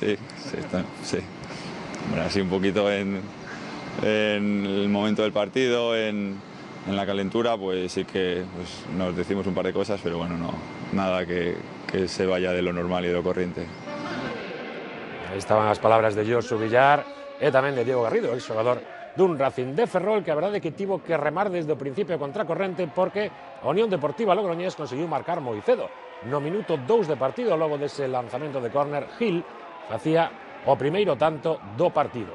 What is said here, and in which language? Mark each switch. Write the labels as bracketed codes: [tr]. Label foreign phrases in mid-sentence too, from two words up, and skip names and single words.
[es] Bueno, así un poquito en el momento del partido, en la calentura, pues sí que nos decimos un par de cosas, pero bueno, no, nada que se vaya de lo normal y de lo corriente. [gl] Aí estaban as palabras de Josu Villar e tamén de Diego Garrido, el xogador dun Racing de Ferrol, que a verdade é que tivo que remar desde o principio contra corrente porque a Unión Deportiva Logroñés conseguiu marcar moi cedo. No minuto 2 de partido, logo dese lanzamento de córner, Gil facía o primeiro tanto do partido.